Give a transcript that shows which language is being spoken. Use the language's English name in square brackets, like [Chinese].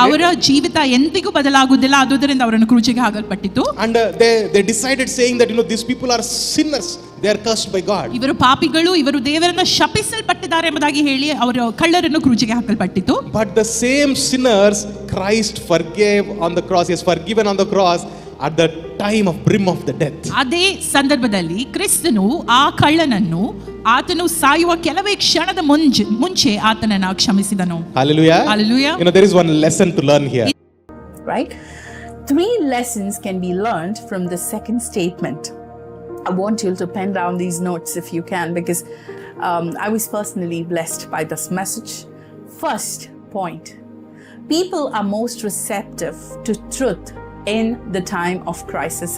[Kannada] ಅವರ ಜೀವಿತ ಎಂದಿಗೂ ಬದಲಾಗುವುದಿಲ್ಲ, ಆದುದರಿಂದ ಅವರನ್ನು ಕ್ರೂಜಿಗೆ ಹಾಕಲ್ಪಟ್ಟಿತ್ತು. [English] And they decided saying that these people are sinners, they are cursed by God. [Kannada] ಇವರು ಪಾಪಿಗಳು, ಇವರು ದೇವರನ್ನ ಶಪಿಸಲ್ಪಟ್ಟಿದ್ದಾರೆ ಎಂಬುದಾಗಿ ಹೇಳಿ ಅವರು ಕಳ್ಳರನ್ನು ಕ್ರೂಜಿಗೆ ಹಾಕಲ್ಪಟ್ಟಿತ್ತು. [English] But the same sinners Christ forgave on the cross, he has forgiven on the cross at the time of brim of the death. [Kannada] ಅದೇ ಸಂದರ್ಭದಲ್ಲಿ ಕ್ರಿಸ್ತನು ಆ ಕಳ್ಳನನ್ನು ಆತನು ಸಾಯುವ ಕೆಲವೇ ಕ್ಷಣದ ಮುಂಚೆ ಆತನನ್ನು ಕ್ಷಮಿಸಿದನು. [English] Hallelujah. Hallelujah. There is one lesson to learn here. Right? 3 lessons can be learned from the second statement. I want you to pen down these notes if you can, because I was personally blessed by this message. First point, people are most receptive to truth in the time of crisis.